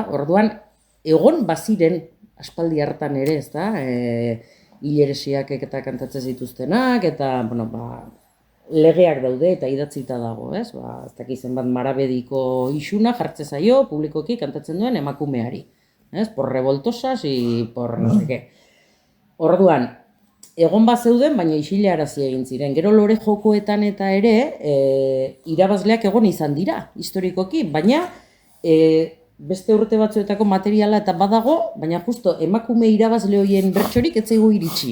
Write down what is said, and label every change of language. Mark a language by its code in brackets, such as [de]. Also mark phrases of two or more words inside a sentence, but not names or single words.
[eu] Orduan, egon baziren aspaldi hartan ere, ezta? Hileresiak eta kantatzen zituztenak, eta, bueno, legeak daude eta idatzita dago, ez? Ez dakizen bat marabediko isuna jartze zaio publikoki kantatzen duen emakumeari. Ez? [es] Por revoltosas y por no sé qué. [eu] Orduan, egon bat zeuden, baina isilarazi egin ziren. Gero lore jokoetan eta ere, irabazleak egon izan dira, historikoki, baina beste urte batzuetako materiala eta badago, baina justo emakume irabazle horien bertsorik ez zaigu iritsi.